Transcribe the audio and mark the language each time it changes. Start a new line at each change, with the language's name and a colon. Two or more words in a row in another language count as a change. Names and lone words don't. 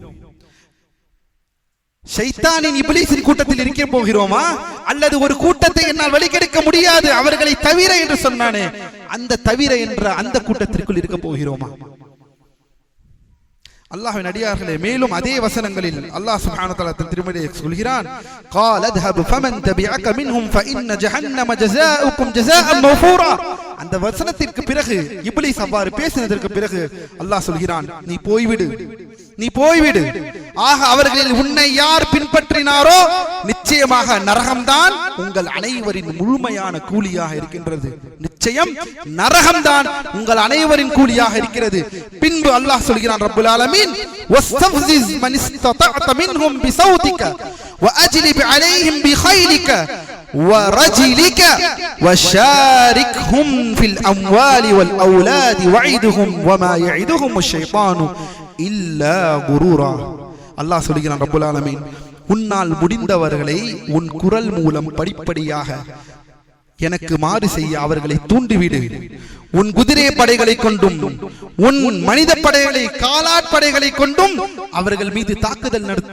Tamil: ஷைத்தானின் இப்லீஸின் கூட்டத்தில் இருக்க போகிறோமா? அல்லது ஒரு கூட்டத்தை என்னால் வழிகெடுக்க முடியாது அவர்களை தவிர என்று சொன்னானே, அந்த தவிர என்ற அந்த கூட்டத்திற்குள் இருக்க போகிறோமா? அல்லாஹ்வின் அடியார்களே, மேலும் அதே வசனங்களில் அல்லாஹ்
Arabic: سبحانه وتعالى
Tamil: தன் திருமறையை சொல்கிறான்,
Arabic: قال اذهب فمن تبعك منهم فإن جهنم جزاؤكم جزاء موفورا.
Tamil: அந்த வசனத்திற்கு பிறகு, இப்லீஸ் அவ்வாறு பேசினதற்கு பிறகு அல்லாஹ் சொல்கிறான், நீ போய்விடு, நீ போய்விடு. ஆக அவர்களில் உன்னை யார் பின்பற்றினாரோ நிச்சயமாக நரகம்தான் உங்கள் அனைவரின் முழுமையான கூலியாக இருக்கின்றது. நிச்சயம் நரகம்தான் உங்கள் அனைவரின் கூலியாக இருக்கிறது. பின்பு அல்லாஹ் சொல்கிறான்,
Arabic: رب العالمين واستفزز من استطعت منهم بصوتك وأجلب عليهم بخيلك ورجلك وشاركهم في الأموال والأولاد وعدهم وما يعدهم الشيطان إلا غرورا.
Tamil: அல்லாஹ் சொல்கிறான்,
Arabic: رب العالمين,
Tamil: உன்னால் முடிந்தவர்களை உன் குரல் மூலம் படிப்படியாக எனக்கு மாறு செய்ய அவர்களை தூண்டிவிடு. உன் குதிரை படைகளை கொண்டும் உன் மனித படைகளை காலாட்படைகளை கொண்டும் அவர்கள் மீது தாக்குதல் நடத்து.